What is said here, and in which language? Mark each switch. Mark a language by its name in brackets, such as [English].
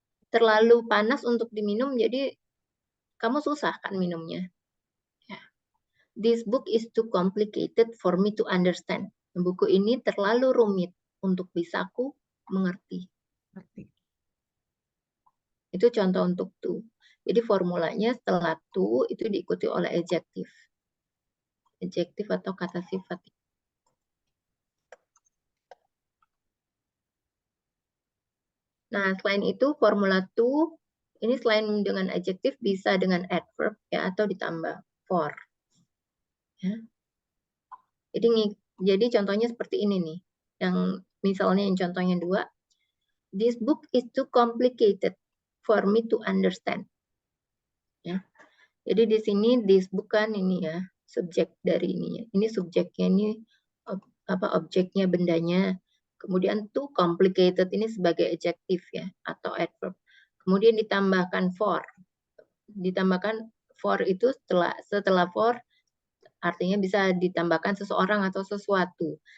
[Indonesian] Terlalu panas untuk diminum jadi kamu susah kan minumnya. Ya. [English] This book is too complicated for me to understand. [Indonesian] Buku ini terlalu rumit untuk bisa aku mengerti. Itu contoh untuk to. Jadi formulanya setelah to itu diikuti oleh adjektif. Adjektif atau kata sifat. Nah, selain itu formula to ini selain dengan adjektif bisa dengan adverb ya atau ditambah for. Ya. Jadi contohnya seperti ini nih. Yang misalnya yang contohnya 2. [English] This book is too complicated for me to understand. [Indonesian] Ya. Jadi di sini this bukan ini ya, subjek dari ini ya. Ini subjeknya ini objeknya bendanya. Kemudian too complicated ini sebagai adjektif ya atau adverb. Kemudian ditambahkan for. Ditambahkan for itu setelah for artinya bisa ditambahkan seseorang atau sesuatu.